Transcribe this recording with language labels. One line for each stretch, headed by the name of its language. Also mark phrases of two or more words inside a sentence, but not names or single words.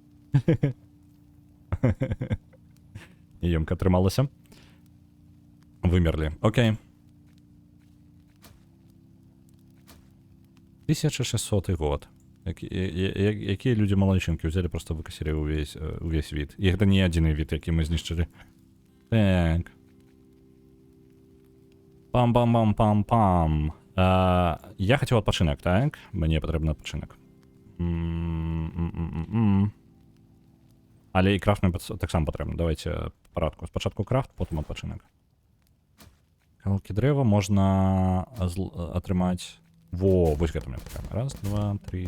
Belarusian: Ёмка атрымалася. Вымерлі. Окей. 1600 год. Якія людзі малайчынкі ўзялі, просто выкасілі увесь від. І гэта не адзіны від, які мы знішчылі. Так. Пам-пам-пам-пам-пам. Я хацеў адпачынак, так? Мне патрэбны адпачынак. Але і крафт таксама патрэбна. Давайте парадку. Спачатку крафт, потым адпачынак. Калкі дрэва можна атрымаць... вось гэта мне патрэбна. Раз, два, три.